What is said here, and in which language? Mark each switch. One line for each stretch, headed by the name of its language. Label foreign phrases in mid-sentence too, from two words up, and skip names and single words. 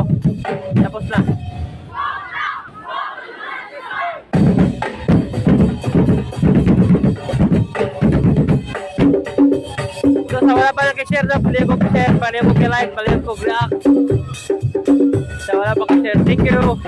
Cebuano: Tapos na. So, sa wala pa nag-share na, palihog ko share, palihog ko like, palihog ko react. Sa wala pa ka-share,
English: thank you.